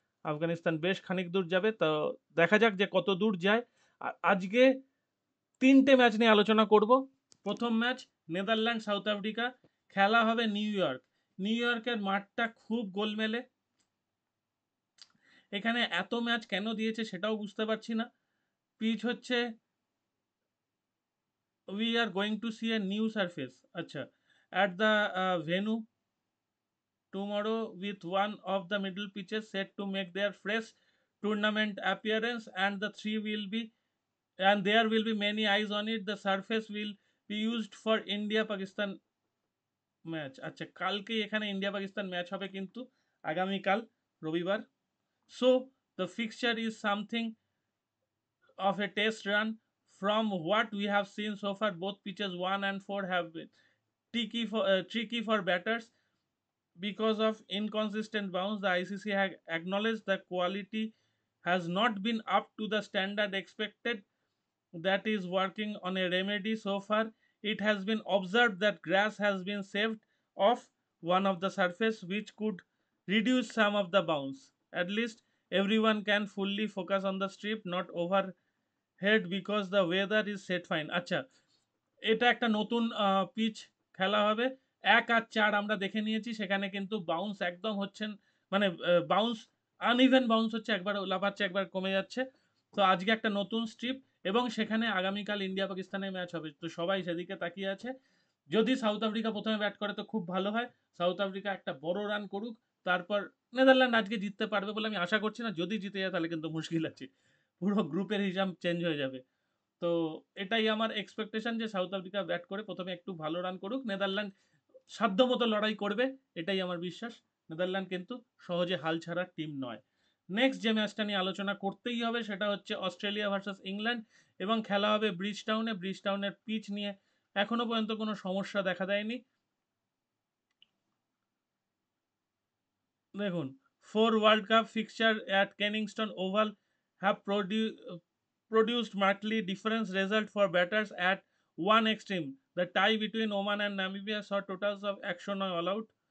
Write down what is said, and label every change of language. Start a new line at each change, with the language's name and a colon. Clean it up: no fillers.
Bangla: আফগানিস্তান বেশ খানিক দূর যাবে, তো দেখা যাক যে কত দূর যায়। আর আজকে তিনটে ম্যাচ নিয়ে আলোচনা করব। প্রথম ম্যাচ নেদারল্যান্ড সাউথ আফ্রিকা, খেলা হবে নিউ ইয়র্ক। নিউ ইয়র্কের মাঠটা খুব গোলমেলে, এখানে এত ম্যাচ কেন দিয়েছে সেটাও বুঝতে পারছি না। পিচ হচ্ছে,
English: We are going to see a new surface, আচ্ছা, at the venue tomorrow, with one of the middle pitches set to make their fresh tournament appearance, and the three will be and there will be many eyes on it. The surface will be used for India Pakistan
Bangla: match. আচ্ছা, কালকেই এখানে India Pakistan match হবে, কিন্তু আগামীকাল রবিবার।
English: So the fixture is something of a test run. From what we have seen so far, both pitches 1 and 4 have been tricky for batters. Because of inconsistent bounce, the ICC has acknowledged the quality has not been up to the standard expected. That is working on a remedy. So far, it has been observed that grass has been saved off one of the surface, which could reduce some of the bounce. At least everyone can fully focus on the strip, not overhead, because the weather is set fine.
Bangla: আচ্ছা, এটা একটা নতুন pitch খেলা হবে। ১ আর ৪ আমরা দেখে নিয়েছি, সেখানে কিন্তু বাউন্স একদম হচ্ছেন, মানে বাউন্স আনইভেন বাউন্স হচ্ছে, একবার লাফাচ্ছে একবার কমে যাচ্ছে। তো আজকে একটা নতুন স্ট্রিপ, এবং সেখানে আগামীকাল ইন্ডিয়া পাকিস্তানের ম্যাচ হবে, তো সবাই সেদিকে তাকিয়ে আছে। যদি সাউথ আফ্রিকা প্রথমে ব্যাট করে তো খুব ভালো হয়, সাউথ আফ্রিকা একটা বড় রান করুক, তারপর নেদারল্যান্ড আজকে জিততে পারবে বলে আমি আশা করছি না। যদি জিতে যায় তাহলে কিন্তু মুশকিল আছে, পুরো গ্রুপের হিসাব চেঞ্জ হয়ে যাবে। তো এটাই আমার এক্সপেকটেশন, যে সাউথ আফ্রিকা ব্যাট করে প্রথমে একটু ভালো রান করুক, নেদারল্যান্ড সাধ্যমতো লড়াই করবে, এটাই আমার বিশ্বাস। নেদারল্যান্ড কিন্তু সহজে হাল ছাড়ার টিম নয়। নেক্সট যে ম্যাচটা নিয়ে আলোচনা করতেই হবে সেটা হচ্ছে অস্ট্রেলিয়া ভার্সাস ইংল্যান্ড, এবং খেলা হবে ব্রিজ টাউনে। ব্রিজ টাউনের পিচ নিয়ে এখনো পর্যন্ত কোনো সমস্যা দেখা দেয়নি।
English: দেখুন, 4 world cup fixture at Kensington Oval have produced markedly different results for batters at one extreme. The tie between Oman and Namibia saw totals of action all out.